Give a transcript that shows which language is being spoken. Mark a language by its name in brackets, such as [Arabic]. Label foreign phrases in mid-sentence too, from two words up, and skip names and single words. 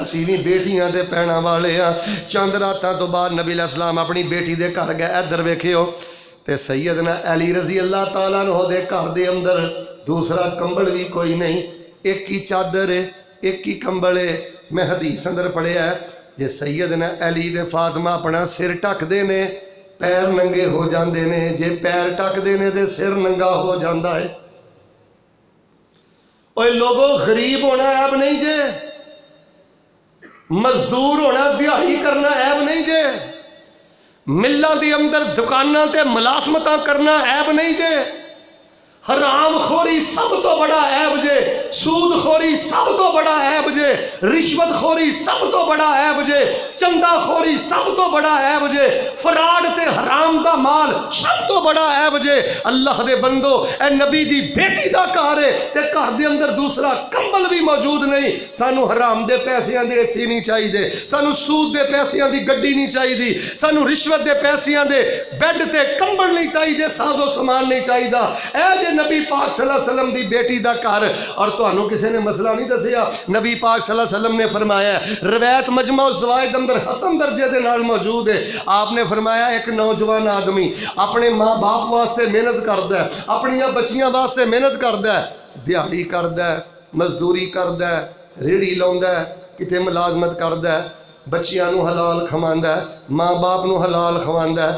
[Punjabi] اسی بھی بیٹیاں دے پینا والے ہاں۔ چند راتاں تو بعد نبی علیہ السلام اپنی بیٹی دے گھر گئے، ادھر ویکھیو تے سیدنا علی [Arabic] رضی اللہ تعالیٰ عنہ [Punjabi] دے گھر دے اندر دوسرا کمبل بھی کوئی نہیں، ایک ہی چادر ہے، ایک ہی کمبل ہے۔ میں حدیث اندر پڑھیا ہے جے سیدنا علی دے فاطمہ اپنا سر ٹک دے نے پیر ننگے ہو جاندے نے، جے پیر ٹک دے نے تے سر ننگا ہو جاندا ہے۔ اوے لوگوں غریب ہونا عیب نہیں جے، مزدور ہونا دیہاڑی کرنا عیب نہیں جے، ملاں دے اندر دکاناں تے ملازمتاں کرنا عیب نہیں جے، حرام خوری سب تو بڑا عیب جے، سود خوری سب تو بڑا عیب جے، رشوت خوری سب تو بڑا عیب جے، چندہ خوری سب تو بڑا عیب جے، فراڈ تے حرام دا مال سب تو بڑا عیب جے. اللہ دے بندو، اے نبی دی بیٹی دا گھر ہے تے گھر دے اندر دوسرا کمبل بھی موجود نہیں. سانوں حرام دے پیسیاں دے اے سی نہیں چاہیے، سانوں سود دے پیسیاں دی گڈی نہیں چاہیے، سانوں رشوت دے پیسیاں دے بیڈ تے کمبل نہیں چاہیے، ساز و سامان نہیں چاہیے. اے جے نبی پاک [Arabic] صلى الله عليه وسلم [Punjabi] دی بیٹی دا گھر. اور تہانوں کسی نے مسئلہ نہیں دسیا، نبی پاک [Arabic] صلى الله عليه وسلم [Punjabi] نے فرمایا، روایت مجمع زوائد اندر حسن درجے دے نال موجود ہے، آپ نے فرمایا ایک نوجوان آدمی اپنے ماں باپ واسطے محنت کردا ہے، اپنیاں بچیاں واسطے محنت کردا ہے، دیہاڑی کردا ہے، مزدوری کردا ہے، ریڑھی لاؤندا ہے، کتے ملازمت کردا ہے، بچیاں نوں حلال کھواندا ہے، ماں باپ نوں حلال کھواندا ہے.